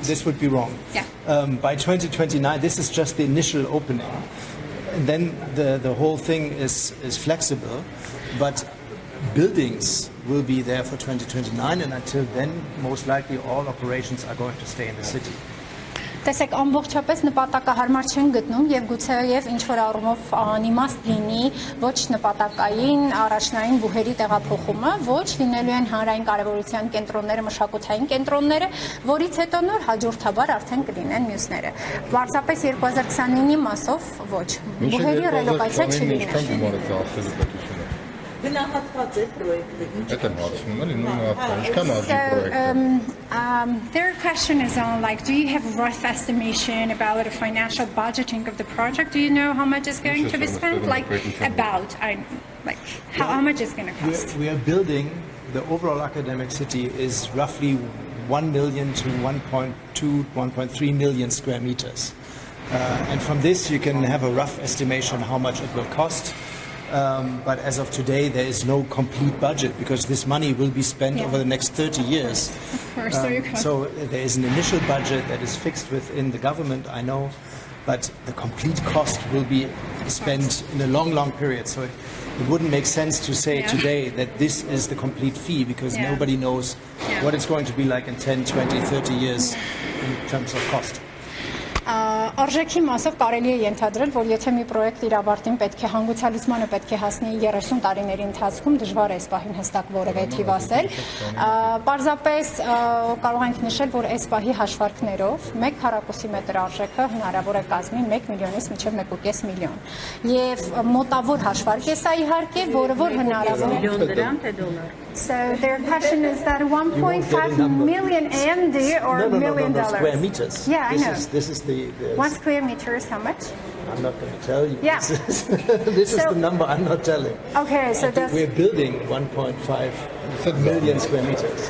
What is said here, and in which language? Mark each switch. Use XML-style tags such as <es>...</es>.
<en>This would be wrong. Yeah. By 2029, this is just the initial opening. And then the whole thing is flexible, but buildings will be there for 2029, and until then, most likely all operations are going to stay in the city.</en> <hy>Տեսեք, ամբողջապես նպատակահարմար չեն գտնում եւ գուցե եւ ինչ որ առումով անիմաստ լինի ոչ նպատակային առաջնային բուհերի տեղափոխումը, ոչ լինելու են հանրային կարեւորության կենտրոնները, մշակութային կենտրոնները, որից հետո նոր հաջորդաբար արդեն կլինեն մյուսները։ Պարզապես 2029-ի մասով ոչ։ Բուհերի ռելոկացիա չլինի։ Գնահատված է պրոյեկտը, ինչ Այդ եմ հարցնում էլի, նույնը ինչքան արժի պրոյեկտը։</hy> <en>Their question is on like, do you have a rough estimation about the financial budgeting of the project? Do you know how much is going to be spent? Like about, how much is going to cost? We are building, the overall academic city is roughly 1 million to 1.2, 1.3 million square meters. And from this you can have a rough estimation how much it will cost. But as of today, there is no complete budget because this money will be spent over the next 30 years. Of course, So there is an initial budget that is fixed within the government, I know, but the complete cost will be spent in a long period. So it wouldn't make sense to say today that this is the complete fee because nobody knows what it's going to be like in 10, 20, 30 years in terms of cost.</en> <hy>Արժեքի մասով կարելի է ենթադրել, որ եթե մի պրոյեկտ իր ավարտին պետք է հանգուցալուծմանը պետք է հասնի 30 տարիների ընթացքում, դժվար է այս պահին հստակ որևէ թիվ ասել։ Պարզապես կարող ենք նշել, որ այս պահի հաշվարկներով 1 քառակուսի մետր արժեքը հնարավոր է կազմի 1 միլիոնից մինչև 1.5 միլիոն։ Եվ մոտավոր հաշվարկ է սա իհարկե, որը որ հնարավոր է դրամ թե դոլար։</hy> <en>So their question is that 1.5 million AMD or No, $1 million? square meters. Yeah, I know. This is the 1 square meter is how much? I'm not going to tell you. Yeah. This is the number I'm not telling. Okay, so that's... We're building 1.5 million square meters.</en>